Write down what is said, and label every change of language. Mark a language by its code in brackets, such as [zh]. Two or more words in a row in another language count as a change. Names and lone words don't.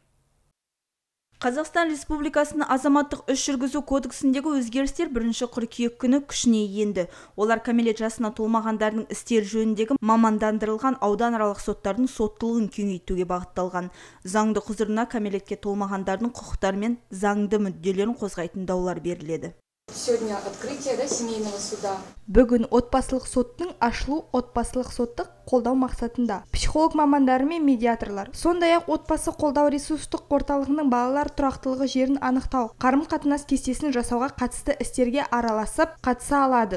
[kk] Қазақстан Республикасының азаматтық іс жүргізу кодексіндегі өзгерістер 1 қыркүйек күні күшіне енді. Олар кәмелет жасына толмағандардың істер жөніндегі мамандандырылған ауданаралық соттардың соттылығын кеңейтуге бағытталған. Заңды құзырына кәмелетке толмағандардың құқықтары мен заңды мүдделерін қозғайтын даулар беріледі. [ru] Сегодня открытие семейного суда. [kk] Бүгін отбасылық соттың ашылу отбасылық сотты қолдау мақсатында психолог мамандары мен медиаторлар, сондай-ақ отбасы қолдау ресурстық орталығының балалар тұрақтылығы жерін анықтау, қарым-қатынас кестесін жасауға қатысты істерге араласып қатыса алады.